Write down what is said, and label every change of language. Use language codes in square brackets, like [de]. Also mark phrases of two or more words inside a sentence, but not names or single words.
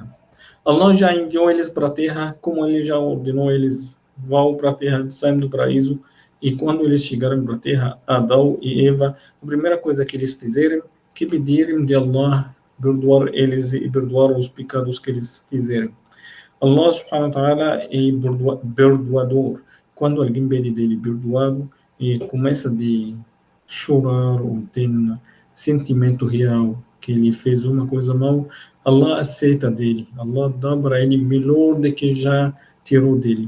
[pt] Allah já enviou eles para a terra, como ele já ordenou eles vão para a terra, saem do paraíso, e quando eles chegaram para a terra, Adão e Eva, a primeira coisa que eles fizeram, que pediram de Allah perdoar eles e perdoar os pecados que eles fizeram. Allah [ar] سبحانه وتعالى [pt] é perdoador. Quando alguém pede dele perdoado e começa de chorar ou tem sentimento real que ele fez uma coisa mal, Allah aceita dele. Allah dá para ele melhor do que já tirou dele.